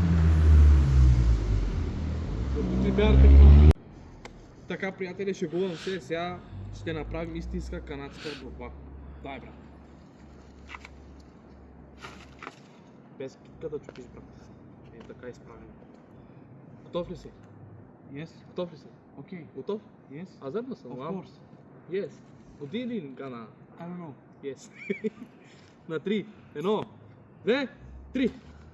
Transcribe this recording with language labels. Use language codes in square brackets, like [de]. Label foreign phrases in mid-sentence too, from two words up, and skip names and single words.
[bg] Така, приятели, шегувам се, сега ще направим истинска канадска борба. Дай, брат. Без китка да чупиш, брат. Така изправим. Готов ли си? [en] Yes. [bg] Готов ли си? [en] Okay. [bg] Готов? [en] Yes. [bg] Аз верно съм, [en] Of вау. course. Yes. [bg] Отиди ли Гана? [en] I don't know. Yes. [bg] На 3, 1, 2, 3.